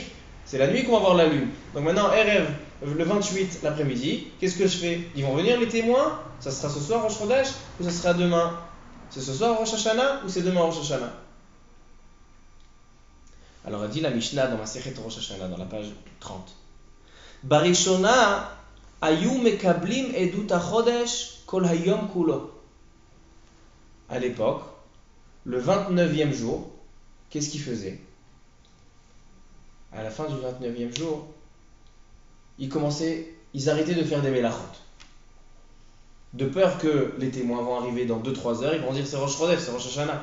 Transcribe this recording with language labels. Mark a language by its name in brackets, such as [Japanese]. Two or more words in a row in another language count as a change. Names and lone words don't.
[French] C'est la nuit qu'on va voir la lune. Donc maintenant, Erev, le 28 l'après-midi, qu'est-ce que je fais? Ils vont venir les témoins? Ça sera ce soir Rosh Chodesh ou ça sera demain? C'est ce soir Rosh Hashanah ou c'est demain Rosh Hashanah? Alors elle dit la Mishnah dans Masechet Rosh Hashanah, dans la page 30. [Hebrew] בראשונה היו מקבלים עדות החודש כל היום כולו. [French] À l'époque, le 29e jour, qu'est-ce qu'ils faisaient? À la fin du 29e jour, ils arrêtaient de faire des mélachot. De peur que les témoins vont arriver dans 2-3 heures, ils vont dire c'est Rosh Chodesh, c'est Rosh Hashanah.